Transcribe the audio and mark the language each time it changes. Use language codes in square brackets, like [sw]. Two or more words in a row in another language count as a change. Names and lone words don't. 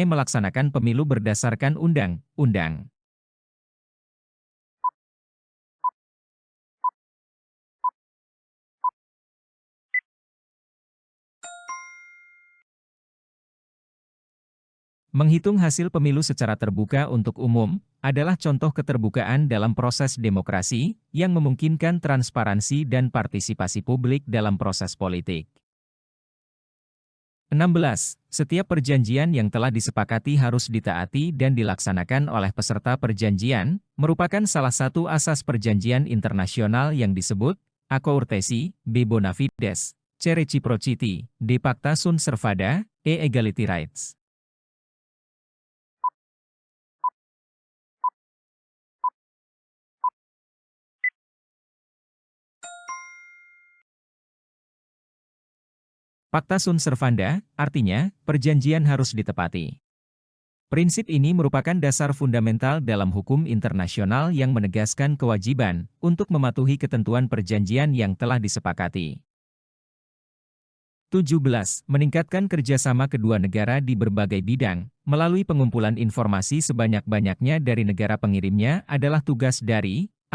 [id] Melaksanakan pemilu berdasarkan undang-undang. Menghitung hasil pemilu secara terbuka untuk umum adalah contoh keterbukaan dalam proses demokrasi yang memungkinkan transparansi dan partisipasi publik dalam proses politik. 16. Setiap perjanjian yang telah disepakati harus ditaati dan dilaksanakan oleh peserta perjanjian, merupakan salah satu asas perjanjian internasional yang disebut A. [en] Courtesy, [la] B. Bona fides, C. Reciprocity, D. Pacta sunt servanda, E. [en] Equality rights. [la] Pacta sunt servanda, [id] artinya, perjanjian harus ditepati. Prinsip ini merupakan dasar fundamental dalam hukum internasional yang menegaskan kewajiban untuk mematuhi ketentuan perjanjian yang telah disepakati. 17. Meningkatkan kerjasama kedua negara di berbagai bidang, melalui pengumpulan informasi sebanyak-banyaknya dari negara pengirimnya adalah tugas dari A.